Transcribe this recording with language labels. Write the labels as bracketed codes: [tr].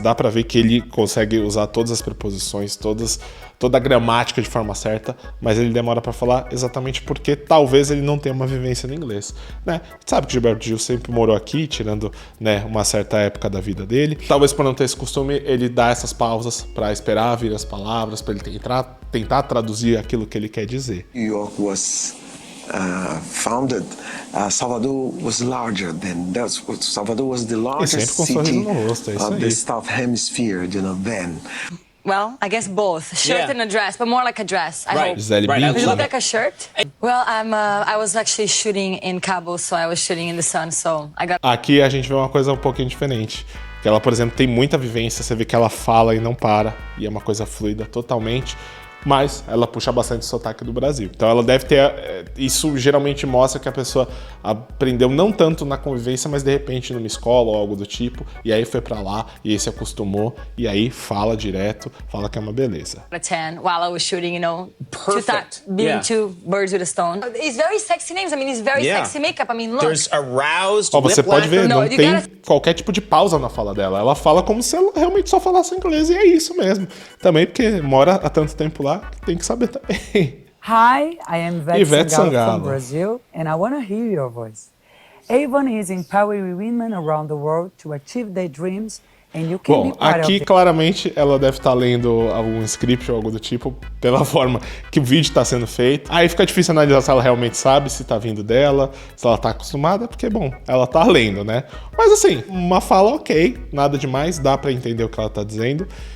[pt] Dá pra ver que ele consegue usar todas as preposições, toda a gramática de forma certa, mas ele demora pra falar exatamente porque talvez ele não tenha uma vivência no inglês, né? Sabe que Gilberto Gil sempre morou aqui, tirando, né, uma certa época da vida dele. Talvez por não ter esse costume, ele dá essas pausas pra esperar vir as palavras, pra ele tentar traduzir aquilo que ele quer dizer. [en] New York was founded. Salvador was larger than that. Salvador was the largest city of the South Hemisphere, then. Well, I guess both. Shirt and a dress, but more like a dress. I hope. Does it look like a shirt? Well, I was actually shooting in Cabo, so I was shooting in the sun, so I got... [pt] Aqui a gente vê uma coisa um pouquinho diferente. Que ela, por exemplo, tem muita vivência, você vê que ela fala e não para, e é uma coisa fluida totalmente. Mas ela puxa bastante o sotaque do Brasil. Então ela deve ter... Isso geralmente mostra que a pessoa aprendeu não tanto na convivência, mas de repente numa escola ou algo do tipo, e aí foi pra lá, e aí se acostumou, e aí fala direto, fala que é uma beleza. [en] 10 while I was shooting, Perfect. Two birds with a stone. It's very sexy names. I mean, it's very sexy makeup. I mean, look. There's aroused. [pt] Você pode ver, não tem [en] gotta... [pt] qualquer tipo de pausa na fala dela. Ela fala como se ela realmente só falasse inglês, e é isso mesmo. Também porque mora há tanto tempo lá, tem que saber também. [en] Hi, I am Ivete Sangalo from Brazil, and I want to hear your voice. Avon is empowering women around the world to achieve their dreams, and you can be part [pt] aqui [en] of [pt] claramente ela deve estar lendo algum script ou algo do tipo, pela forma que o vídeo está sendo feito. Aí fica difícil analisar se ela realmente sabe, se tá vindo dela, se ela tá acostumada, porque, bom, ela tá lendo, né? Mas assim, uma fala ok, nada demais, dá pra entender o que ela tá dizendo.